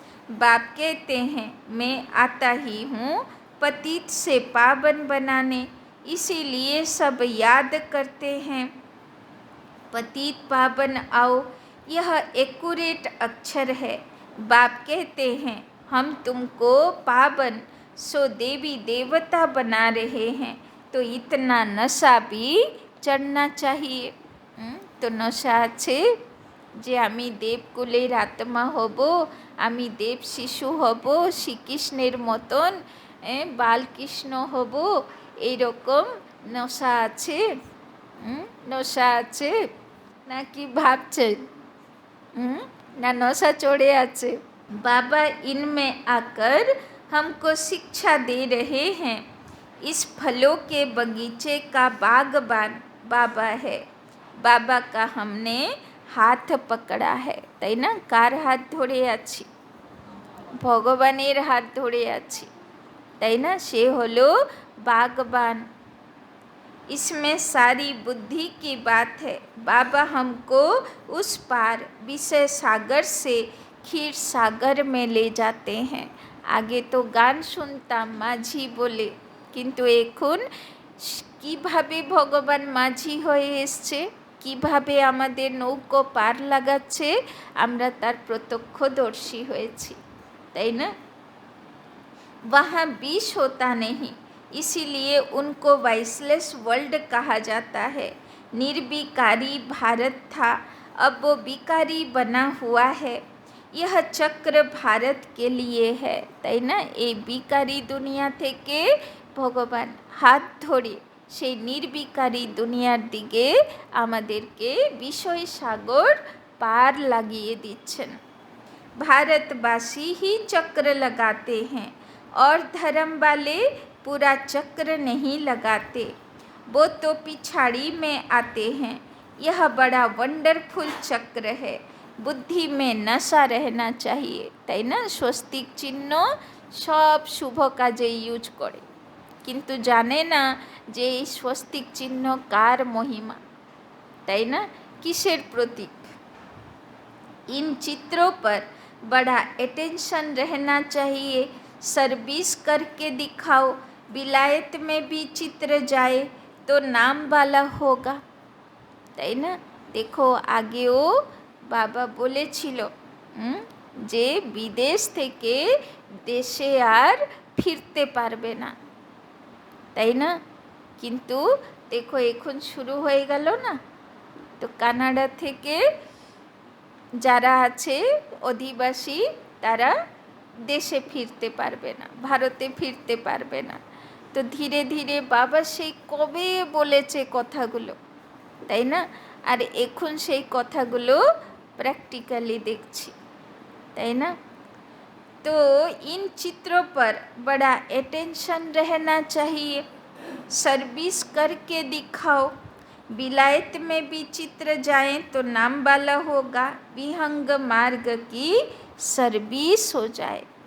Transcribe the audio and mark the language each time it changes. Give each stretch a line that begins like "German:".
Hindi: बाप कहते हैं मैं आता ही हूँ पतित से पावन बनाने, इसीलिए सब याद करते हैं पतित पावन आओ। यह एक्यूरेट अक्षर है। बाप कहते हैं हम तुमको पावन सो देवी देवता बना रहे हैं, तो इतना नशा भी चढ़ना चाहिए।
Bangla: तो नशा আছে যে আমি দেবকুলের আত্মা হব, আমি দেব শিশু হব, শ্রীকৃষ্ণের মতন বালকৃষ্ণ হব, এইরকম নশা আছে? নশা আছে নাকি ভাবছেন? না নশা চড়ে আছে?
Hindi: बाबा इनमें आकर हमको शिक्षा दे रहे हैं। इस फलों के बगीचे का बागबान बाबा है। बाबा का हमने हाथ पकड़ा है,
Bangla: তাই না? কার হাত ধরে আছি? ভগবানের হাত ধরে আছি, তাই না? সে হলো বাগবান।
Hindi: इसमें सारी बुद्धि की बात है। बाबा हमको उस पार विषय सागर से क्षीर सागर में ले जाते हैं। आगे तो गान सुनता माझी बोले,
Bangla: কিন্তু এখন কিভাবে ভগবান মাঝি হয়ে এসছে, কিভাবে আমাদের নৌকো পার লাগাচ্ছে, আমরা তার প্রত্যক্ষদর্শী হয়েছি, তাই না?
Hindi: वहाँ विष होता नहीं, इसीलिए उनको वाइसलेस वर्ल्ड कहा जाता है। निर्विकारी भारत था, अब वो विकारी बना हुआ है। यह चक्र भारत के लिए है,
Bangla: তাই না? এই বিকারী দুনিয়া থেকে ভগবান হাত ধরে সেই নির্বিকারী দুনিয়ার দিকে আমাদেরকে বিষয় সাগর পার লাগিয়ে দিচ্ছেন।
Hindi: भारतवासी ही चक्र लगाते हैं और धर्म वाले पूरा चक्र नहीं लगाते, वो तो पिछाड़ी में आते हैं। यह बड़ा वंडरफुल चक्र है। बुद्धि में नशा रहना चाहिए,
Bangla: তাই না? স্বস্তিক চিহ্ন সব শুভ কাজে ইউজ করে, কিন্তু জানে না যে এই স্বস্তিক চিহ্ন কার মহিমা, তাই না? কিসের প্রতীক?
Hindi: इन चित्रों पर बड़ा अटेंशन रहना चाहिए। सर्विस करके दिखाओ, विलायत में भी चित्र जाए तो नाम वाला होगा,
Bangla: তাই না? দেখো আগেও বাবা বলেছিল যে বিদেশ থেকে দেশে আর ফিরতে পারবে না, তাই না? কিন্তু দেখো এখন শুরু হয়ে গেল না, তো কানাডা থেকে যারা আছে অধিবাসী তারা দেশে ফিরতে পারবে না, ভারতে ফিরতে পারবে না। তো ধীরে ধীরে বাবা সেই কবে বলেছে কথাগুলো, তাই না? আর এখন সেই কথাগুলো प्रैक्टिकली देखছি, তাই না?
Hindi: तो इन चित्रों पर बड़ा अटेंशन रहना चाहिए। सर्विस करके दिखाओ, विलायत में भी चित्र जाएं तो नाम वाला होगा, विहंग मार्ग की सर्विस हो जाए।